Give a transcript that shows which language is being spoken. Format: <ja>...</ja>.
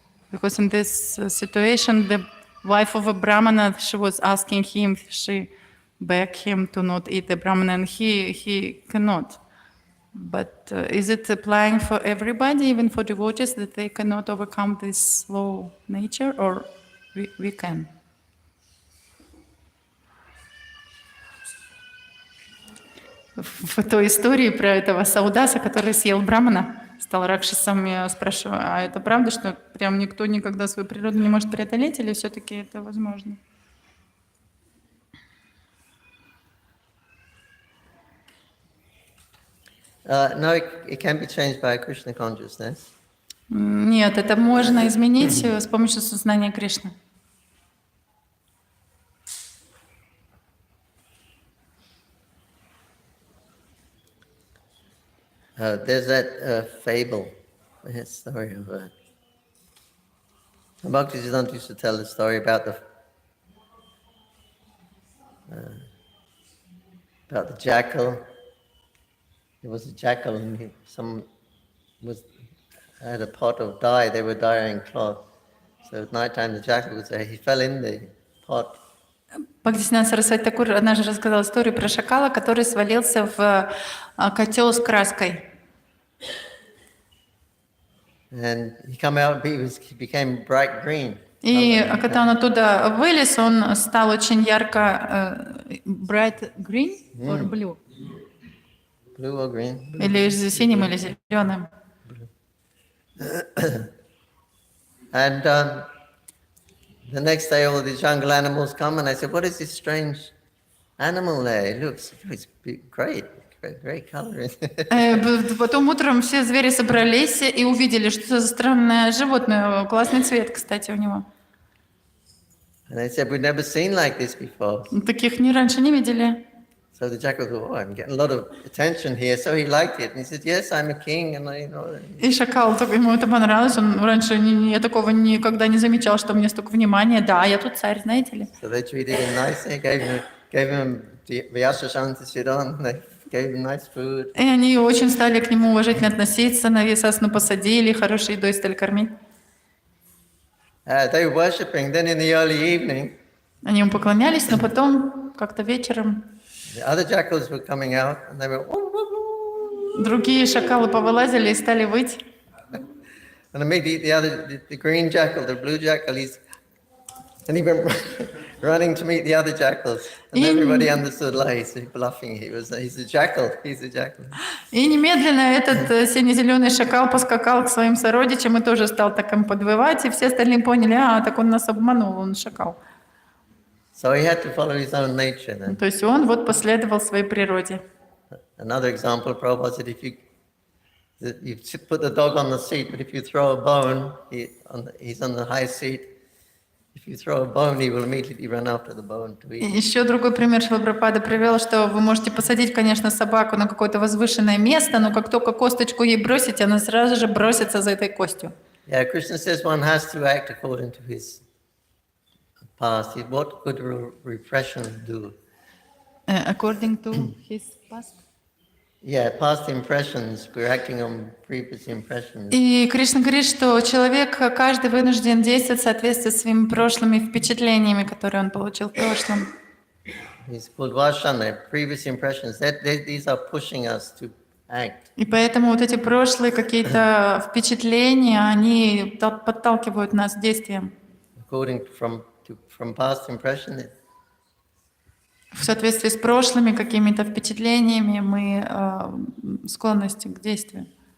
<en>Because in this situation, the wife of a Brahmana, she was asking him, she begged him to not eat the Brahmana, and he cannot. But is it applying for everybody, even for devotees, that they cannot overcome this slow nature, or we can?</en> <ru>В той истории про этого Саудаса, который съел Брахмана, стал Ракшасом, я спрашиваю, а это правда, что прям никто никогда свою природу не может преодолеть, или все-таки это возможно?</ru> <en>No, it can be changed by Krishna consciousness.</en> <ru>Нет, это можно изменить с помощью сознания Кришны.</ru> <en>There's that fable, story of Bhaktisiddhanta used to tell the story about the jackal. There was a jackal, and some had a pot of dye. They were dyeing cloth. So at night time, the jackal was there. He fell in the pot.</en> <ru>Бхактисиddhanta Сарасвати Такур однажды рассказал историю про шакала, который свалился в котел с краской.</ru> <en>And he came out. He became bright green.</en> <ru>И когда он оттуда вылез, он стал очень ярко</ru> <en>bright green or blue? Blue or green?</en> <ru>Или синим, или зеленым.</ru> <en>And the next day, all the jungle animals come, and I said, "What is this strange animal there? It looks great, great color."</en> <ru>Потом утром все звери собрались и увидели, что это за странное животное. Классный цвет, кстати, у него.</ru> <en>And I said, "We've never seen like this before."</en> <ru>Таких раньше не видели.</ru> <en>So the jackal thought, "Oh, I'm getting a lot of attention here." So he liked it, and he said, "Yes, I'm a king, and I know."</en> <ru>И шакал, ему это понравилось. Он раньше я такого никогда не замечал, что мне столько внимания. Да, я тут царь, знаете ли.</ru> <en>So they treated him nicely, gave him Vyasashanti Siddhan, they gave him nice food.</en> <ru>И они очень стали к нему уважительно относиться, на весасну посадили, хорошей едой стали кормить.</ru> <en>They were worshipping. Then in the early evening,</en> <ru>они ему поклонялись, но потом как-то вечером</ru> <en>the other jackals were coming out, and they were.</en> <ru>Другие шакалы повылазили и стали выть.</ru> <en>And immediately the green jackal, the blue jackal, and he went running to meet the other jackals, and everybody understood. Like he's bluffing. He's a jackal. He's a jackal.</en> <ru>И немедленно этот сине-зеленый шакал поскакал к своим сородичам и тоже стал так им подвывать, и все остальные поняли, так он нас обманул, он шакал.</ru> <en>So he had to follow his own nature then.</en> <ru>То есть он последовал своей природе.</ru> <en>Another example, Prabhupada said, if you put the dog on the seat, but if you throw a bone, he's on the high seat. If you throw a bone, he will immediately run after the bone to eat.</en> <ru>Еще другой пример Шрила Прабхупада привел, что вы можете посадить, конечно, собаку на какое-то возвышенное место, но как только косточку ей бросите, она сразу же бросится за этой костью.</ru> <en>Yeah, Krishna says one has to act according to his past. What could repression do? According to his past. Yeah, past impressions. We're acting on previous impressions.</en> <ru>И Кришна говорит, что человек, каждый вынужден действовать в соответствии с своими прошлыми впечатлениями, которые он получил в прошлом.</ru> <en>It's called Vashana, previous impressions. These are pushing us to act.</en> <ru>И поэтому вот эти прошлые какие-то впечатления, они подталкивают нас к действиям.</ru> <en>According from past impression.</en> <ru>В соответствии с прошлыми какими-то впечатлениями мы склонности к действию.</ru>